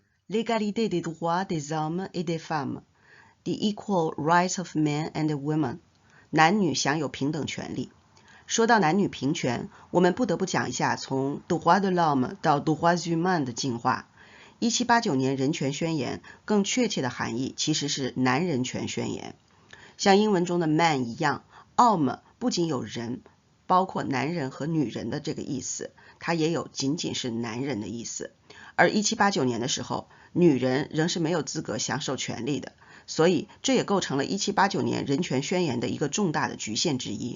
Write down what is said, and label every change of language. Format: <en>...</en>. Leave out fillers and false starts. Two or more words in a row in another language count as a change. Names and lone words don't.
<fr>l'égalité des droits des hommes et des femmes,</fr> <en>the equal rights of men and women，</en> <zh>男女享有平等权利。说到男女平权，我们不得不讲一下从</zh> <fr>droit de l'homme</fr> <zh>到</zh> <fr>droits humains</fr> <zh>的进化。1789年人权宣言更确切的含义其实是男人权宣言。像英文中的 man 一样， homme 不仅有人，包括男人和女人的这个意思，它也有仅仅是男人的意思。而1789年的时候，女人仍是没有资格享受权利的，所以这也构成了1789年人权宣言的一个重大的局限之一。</zh>